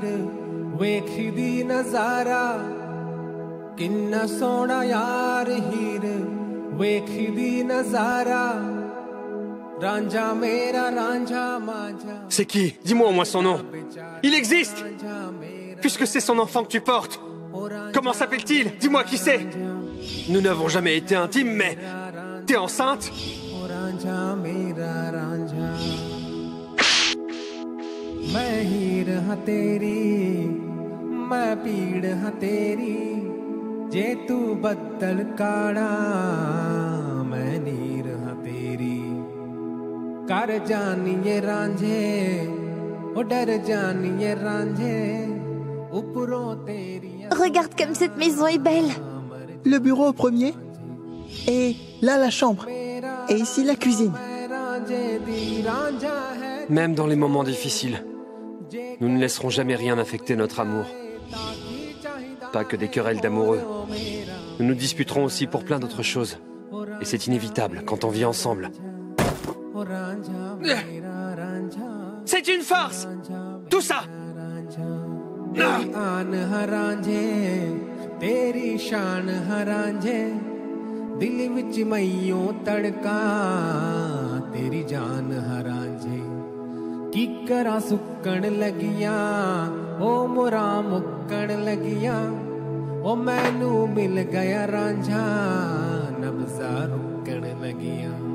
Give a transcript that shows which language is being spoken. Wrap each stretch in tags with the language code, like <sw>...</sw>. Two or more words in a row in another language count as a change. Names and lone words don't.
<pa>ਵੇਖਦੀ ਨਜ਼ਾਰਾ ਕਿੰਨਾ ਸੋਹਣਾ ਯਾਰ ਹੀਰ ਵੇਖਦੀ ਨਜ਼ਾਰਾ ਰਾਂਝਾ ਮੇਰਾ ਰਾਂਝਾ ਮਾਂਝਾ</pa> <fr>C'est qui? Dis-moi au moins son nom. Il existe! Puisque c'est son enfant que tu portes. Comment s'appelle-t-il? Dis-moi qui c'est. Nous n'avons jamais été intimes, mais... T'es enceinte?</fr> <pa>ਰਾਂਝਾ ਮੇਰਾ ਰਾਂਝਾ ਮੈਂ ਹੀਰ ਹਾਂ ਤੇਰੀ ਮੈਂ ਪੀੜ ਹਾਂ ਤੇਰੀ ਜੇ ਤੂੰ ਬਦਲ ਕਾੜਾ ਮੈਂ ਨੀਰ ਹਾਂ ਤੇਰੀ ਕਰ ਜਾਣੀ ਏ ਰਾਂਝੇ ਓ ਡਰ ਜਾਣੀ ਏ ਰਾਂਝੇ ਉੱਪਰੋਂ ਤੇਰੀ</pa> <fr>Regarde comme cette maison est belle. Le bureau au premier. Et là, la chambre. Et ici, la cuisine. Même dans les moments difficiles, nous ne laisserons jamais rien affecter notre amour. Pas que des querelles d'amoureux. Nous nous disputerons aussi pour plein d'autres choses. Et c'est inévitable quand on vit ensemble. C'est une farce! Tout ça!</fr> <pa>ਆਨ ਹਰਾਂਝੇ ਤੇਰੀ ਸ਼ਾਨ ਹਰਾਂਝੇ ਦਿਲ ਵਿੱਚ ਮੈਂਯੋਂ ਤੜਕਾ ਤੇਰੀ ਜਾਨ ਹਰਾਂਝੇ ਕੀ ਕਰਾਂ ਸੁੱਕਣ ਲੱਗੀਆਂ ਓ ਮੁਰਾ ਮੁੱਕਣ ਲੱਗੀਆਂ ਓ ਮੈਨੂੰ ਮਿਲ ਗਿਆ ਰਾਂਝਾ ਨਬਜ਼ਾਂ ਰੁਕਣ ਲੱਗੀਆਂ</pa>